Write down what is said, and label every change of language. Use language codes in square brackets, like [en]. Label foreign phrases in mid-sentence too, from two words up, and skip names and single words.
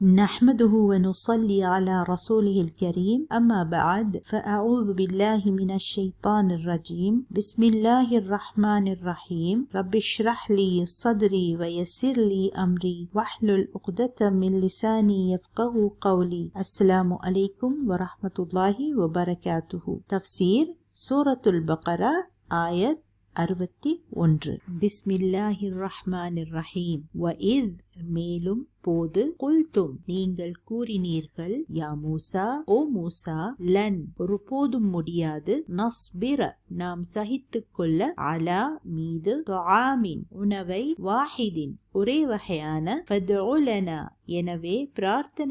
[ar] نحمده ونصلي على رسوله الكريم أما بعد فأعوذ بالله من الشيطان الرجيم بسم الله الرحمن الرحيم رب اشرح لي صدري ويسر لي أمري واحلل عقدة من لساني يفقه قولي. السلام عليكم ورحمة الله وبركاته. تفسير سورة البقرة آية 61. بسم الله الرحمن الرحيم. [ta] வஇத் மேலும் போது குல்தும் நீங்கள் கூறினீர்கள், [ar] يا موسى [ta] ஓ மூசா, லன் ஒருபோதும் முடியாது, நஸ்பிர நாம் சகித்துக் கொள்ள, அலா மீது, துஆமின் உணவை, வாஹிதின் ஒரே வகையான, [ar] فادع لنا [ta] எனவே பிரார்த்தனை